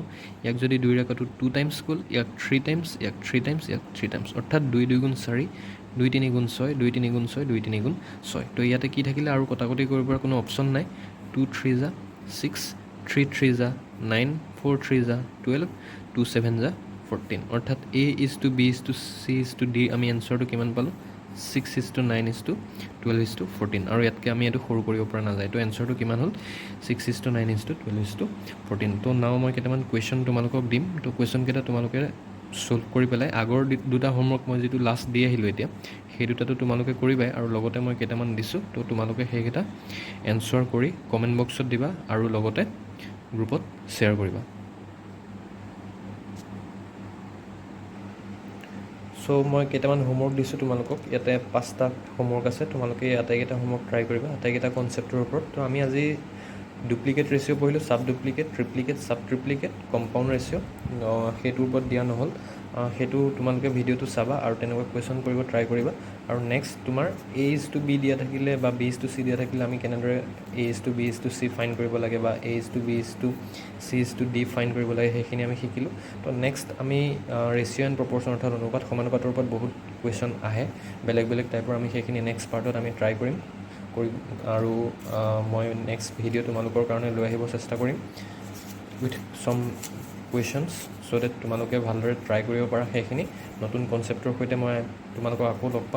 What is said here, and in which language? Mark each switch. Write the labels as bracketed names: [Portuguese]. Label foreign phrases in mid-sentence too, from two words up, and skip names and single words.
[Assamese] ইয়াক যদি 2ৰে কাটোঁ 2 টাইমছ গ'ল, ইয়াক 3 টাইমছ, ইয়াক 3 টাইমছ, ইয়াক 3 টাইমছ, অৰ্থাৎ 2 2 গুণ 4, 2 3 গুণ 6, 2 3 গুণ 6, 2 3 গুণ 6। তো ইয়াতে কি থাকিলে আৰু কটাকটি কৰিব পৰা কোনো অপশ্যন নাই। 2 3 যা 6, 3 3 যা 9, 4 3 যা 12, 2 7 যা 14, অৰ্থাৎ [English] A is to B is to C is to D [Assamese] আমি এনচাৰটো কিমান পালোঁ, [English] 6 is to 9 is to 12 is to 14, [Assamese] আৰু ইয়াতকৈ আমি এইটো সৰু কৰিব পৰা নাযায়। তো এনচাৰটো কিমান হ'ল, [English] 6 is to 9 is to 12 is to 14। [Assamese] তো নাও মই কেইটামান কুৱেশ্যন তোমালোকক দিম। তো কুৱেশ্যনকেইটা তোমালোকে ছল্ভ কৰি পেলাই আগৰ দুটা হোমৱৰ্ক মই যিটো লাষ্ট দি আহিলোঁ এতিয়া, সেই দুটাটো তোমালোকে কৰিবাই, আৰু লগতে মই কেইটামান দিছোঁ। তো তোমালোকে সেইকেইটা এনচাৰ কৰি [English] comment boxত [Assamese] দিবা, আৰু লগতে গ্ৰুপত শ্বেয়াৰ কৰিবা। চ' মই কেইটামান হোমৱৰ্ক দিছোঁ তোমালোকক। ইয়াতে 5টা হোমৱৰ্ক আছে, তোমালোকে আটাইকেইটা হোমৱৰ্ক ট্ৰাই কৰিবা, আটাইকেইটা কনচেপ্টৰ ওপৰত। তো আমি আজি [English] duplicate ratio' [Assamese] পঢ়িলোঁ, [English] sub duplicate, [Assamese] ট্ৰিপ্লিকেট, [English] sub triplicate, compound ratio'. [Assamese] সেইটোৰ ওপৰত দিয়া নহ'ল, সেইটো তোমালোকে ভিডিঅ'টো চাবা আৰু তেনেকুৱা কুৱেশ্যন কৰিব ট্ৰাই কৰিবা। আৰু নেক্সট তোমাৰ [English] A is to B [Assamese] দিয়া থাকিলে বা [English] B is to C [Assamese] দিয়া থাকিলে আমি কেনেদৰে [English] A is to B is to C [Assamese] ফাইণ্ড কৰিব লাগে, বা [English] A is to B is to C is to D [Assamese] ফাইণ্ড কৰিব লাগে, সেইখিনি আমি শিকিলোঁ। তো নেক্সট আমি [English] ratio and proportion, [Assamese] অৰ্থাৎ অনুপাত সমানুপাতৰ ওপৰত বহুত কুৱেশ্যন আহে বেলেগ বেলেগ টাইপৰ, আমি সেইখিনি [English] next partত [Assamese] আমি ট্ৰাই কৰিম। আৰু মই [English] next video' [Assamese] তোমালোকৰ কাৰণে লৈ আহিব চেষ্টা কৰিম [English] with some questions, so that [Assamese] তোমালোকে ভালদৰে ট্ৰাই কৰিব পাৰা সেইখিনি নতুন কনচেপ্টৰ সৈতে মই তোমালোকক আকৌ লগ পাম।